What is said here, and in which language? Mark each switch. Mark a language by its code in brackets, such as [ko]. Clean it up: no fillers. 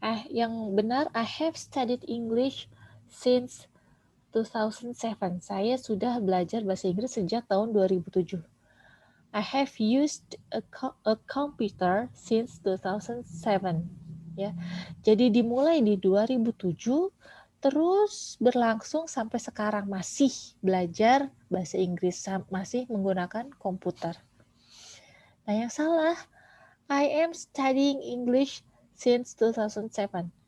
[id] Yang benar, [en] I have studied English since 2007. [id] Saya sudah belajar bahasa Inggris sejak tahun 2007. [en] I have used a computer since 2007. [id] Ya. Jadi dimulai di 2007 terus berlangsung sampai sekarang masih belajar bahasa Inggris, masih menggunakan komputer. Nah, yang salah, [en] I am studying English since 2007.